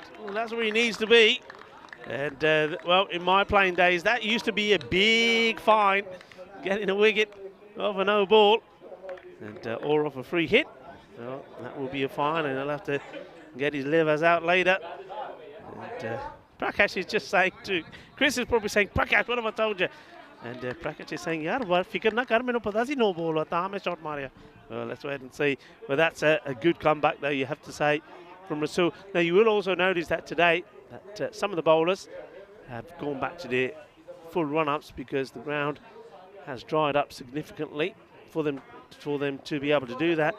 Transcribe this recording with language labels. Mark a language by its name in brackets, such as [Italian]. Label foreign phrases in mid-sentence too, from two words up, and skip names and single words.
[English] Well, that's where he needs to be. And well, in my playing days, that used to be a big fine, getting a wicket off a no ball, and or off a free hit. So that will be a fine, and he'll have to get his livers out later. And Prakash is just saying to Chris is probably saying, Prakash, what have I told you? And Prakash is saying, [Punjabi] ਯਾਰ, ਫ਼ਿਕਰ ਨਾ ਕਰ, ਮੈਨੂੰ ਪਤਾ ਸੀ [English] no ball [Punjabi] ਹੋਤਾ, ਮੈਂ shot ਮਾਰਿਆ. [English] Well, let's wait and see. Well, that's a good comeback, though, you have to say, from Rasul. Now, you will also notice that today, that some of the bowlers have gone back to their full run-ups because the ground has dried up significantly for them to be able to do that.